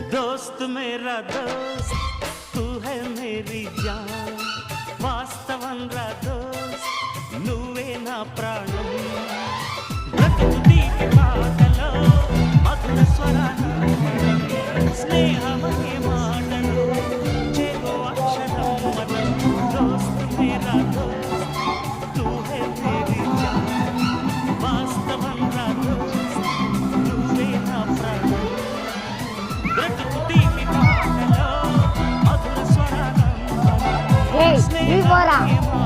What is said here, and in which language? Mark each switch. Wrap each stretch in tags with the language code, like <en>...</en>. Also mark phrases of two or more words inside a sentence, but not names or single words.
<hi>दोस्त मेरा दोस्त तू है मेरी जान</hi> <te>వాస్తవం రా దోస్త్ నువ్వే నా ప్రాణం బ్రతుకు తీపి పాటలో మధుర స్వరాలు స్నేహమనే మాటలు చేగో అక్షరం మతం</te> <hi>दोस्त मेरा दोस्त तू है मेरी जान</hi> <te>వాస్తవం రా దోస్త్ నువ్వే నా ప్రాణం బ్రతుకు తీపి పాటలో మధుర స్వరాలు</te> <en>Hey, we were</en>